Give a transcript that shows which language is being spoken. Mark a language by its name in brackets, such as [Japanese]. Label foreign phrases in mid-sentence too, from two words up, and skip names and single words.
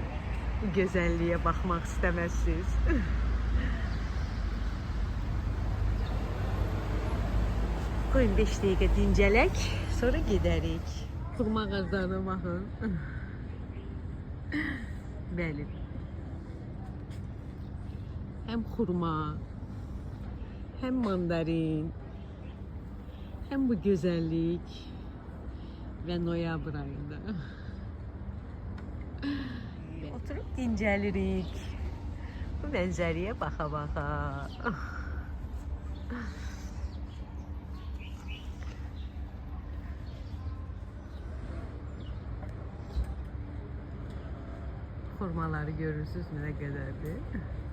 [Azerbaijani] Bu gözəlliyə baxmaq istəməzsiniz. Qoyun 5 dəqiqə dincələk, sonra gedərik. Xurma ağaclarına baxın. Bəli. [Turkish] Hem hurma, hem mandarin, hem bu güzellik ve noyabr ayında. [Azerbaijani] Oturup dincəlirik. Bu mənzərəyə baxa-baxa. [Turkish] Hurmaları görürsünüz ne kadardır.